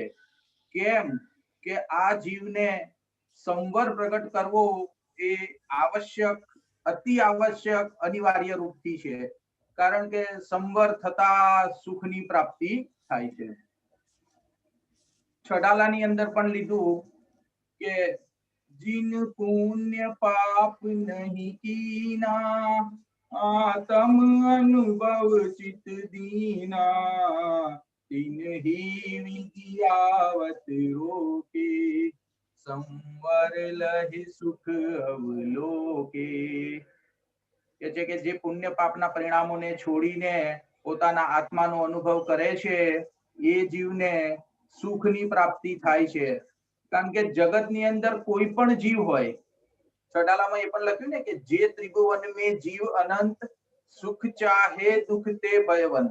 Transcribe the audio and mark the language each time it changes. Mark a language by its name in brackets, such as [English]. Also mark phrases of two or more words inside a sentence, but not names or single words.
[Gujarati] કેમ કે આ જીવને સંવર પ્રગટ કરવો એ આવશ્યક, અતિ આવશ્યક, અનિવાર્ય રૂપથી છે. કારણ કે સંવર થતા સુખની પ્રાપ્તિ થાય છે. છડાલાની અંદર પણ લીધું કે [Hindi] जिन पुण्य पाप नहीं कीना आत्म अनुभव चित दीना तिन ही विद्यावत रोके संवर लहि सुख अवलोके. [Gujarati] કે છે કે જે પુણ્ય પાપના પરિણામોને છોડીને પોતાના આત્માનો અનુભવ કરે છે એ જીવને સુખની પ્રાપ્તિ થાય છે. કારણ કે જગતની અંદર કોઈ પણ જીવ હોય, છડાલામાં એ પણ લખ્યું ને કે [Hindi] जे त्रिभुवन में जीव अनंत सुख चाहे दुःख ते भयवंत.